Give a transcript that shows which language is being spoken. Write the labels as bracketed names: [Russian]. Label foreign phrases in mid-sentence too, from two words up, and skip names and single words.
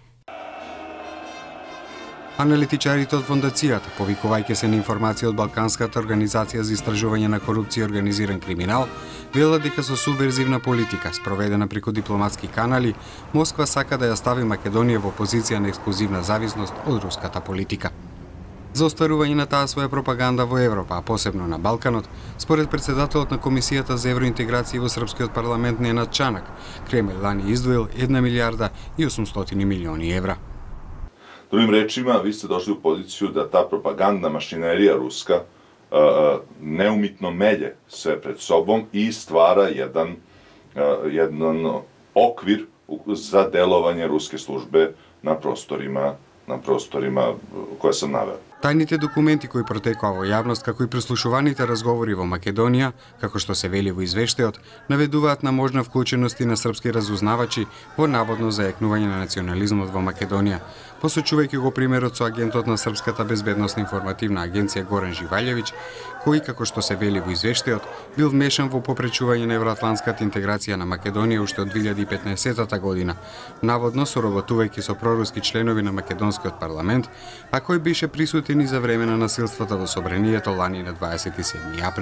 [Macedonian] Аналитичарите од фондацијата, повикувајќи се на информација од Балканската организација за истражување на корупција и организиран криминал, велат дека со субверзивна политика, спроведена преку дипломатски канали, Москва сака да ја стави Македонија во позиција на ексклузивна зависност од руската политика. За остварување на таа своја пропаганда во Европа, а посебно на Балканот, според председателот на Комисијата за евроинтеграција во Српскиот парламент Ненад Чанак, Кремљ лани издвоил 1 милијарда и 800 милиони евра. [Serbian] Drugim rečima, vi ste došli u poziciju da ta propagandna mašinerija ruska neumitno melje sve pred sobom i stvara jedan okvir za delovanje ruske službe na prostorima koje sam naveo. [Macedonian] Тајните документи кои протекоа во јавност, како и преслушуваните разговори во Македонија, како што се вели во извештајот, наведуваат на можна вклученост и на српски разузнавачи во наводно зајакнување на национализмот во Македонија, посочувајќи го примерот со агентот на Српската безбедносна информативна агенција Горан Живаљевиќ, кој, како што се вели во извештајот, бил вмешан во попречување на евроатлантската интеграција на Македонија уште од 2015 година, наводно соработувајќи со проруски членови на македонскиот парламент, а кој беше присутен и за време на насилствата во собранието лани на 27 април.